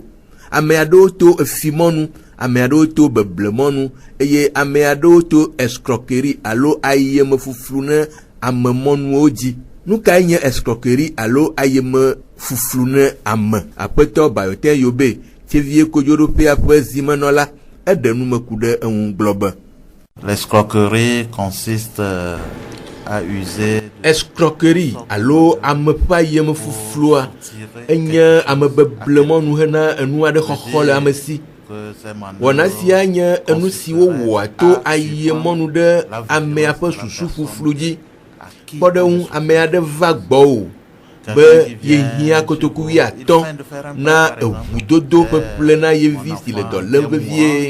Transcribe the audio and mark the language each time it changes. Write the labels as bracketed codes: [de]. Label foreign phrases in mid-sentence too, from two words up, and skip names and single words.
[ee] Ame aɖewo to efimɔnu, ame aɖewo to beblemɔnu, eye ame aɖewo to escroquerie alo ayemefuflu ne amemɔnuwo dzi. Nu kae nye escroquerie alo ayemefuflu ne ame? Aƒetɔ Bayotin Yobe, Tchevie Kodzoɖoƒea ƒe zimenɔla, eɖe numeku ɖe eŋu gblɔ be [fr] l'escroquerie consiste à user [ee] escroquerie alo ame ƒe ayemefuflua enye amebeblemɔnu hena enu aɖe xɔxɔ le ame si. Wɔna sia nye enu si wowɔa to ayemɔnu ɖe amea ƒe susu fuflu dzi. Kpɔ ɖe ŋu, ame aɖe va gbɔwò be yehiã kotoku 50 na eʋudodo ƒeƒle na yevi si le dɔ lém vevie.